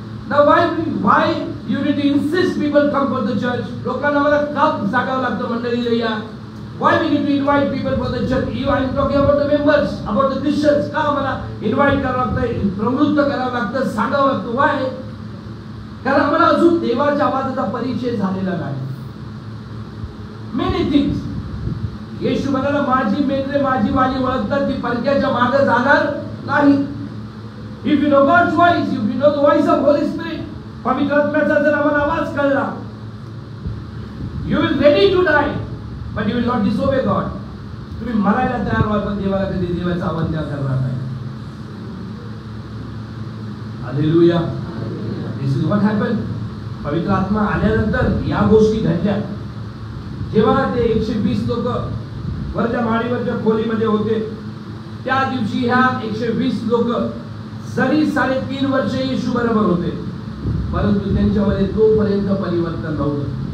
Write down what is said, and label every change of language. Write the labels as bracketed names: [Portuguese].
[English] Now why you need to insist people come for the church? [Marathi] लोकांना मला का सांगावं लागतं मंडळीला या? [English] Why we need to invite people for the church? I am talking about the members, about the Christians. [Marathi] का मला invite करावं लागतं, प्रवृत्त करावं लागतं, सांगावं लागतं? [English] Why? [Marathi] कारण आम्हाला अजून देवाच्या आवाजाचा परिचय झालेला नाही. [English] Many things. [Marathi] येशू म्हणाला माझी मेंढरे माझी वाणी ओळखतात, ती परक्याच्या मागे जाणार नाही. [English] If you know God's voice, if you know the voice of Holy Spirit, [Marathi] पवित्र आत्म्याचा जर आम्हाला आवाज कळला, [English] you will ready to die, but you will not disobey God. [Marathi] तुम्ही मरायला तयार व्हाल पण देवाला कधी देवाचा आवाज द्या करणार नाही. [English] Hallelujah. This is what happened. [Marathi] पवित्र आत्मा आल्यानंतर या गोष्टी घडल्या. जेव्हा ते 120 लोक वरच्या माळीवरच्या खोलीमध्ये होते, त्या दिवशी ह्या 120 लोक जरी 3.5 वर्ष येशू बरोबर होते, परंतु त्यांच्यामध्ये तोपर्यंत परिवर्तन नव्हतं.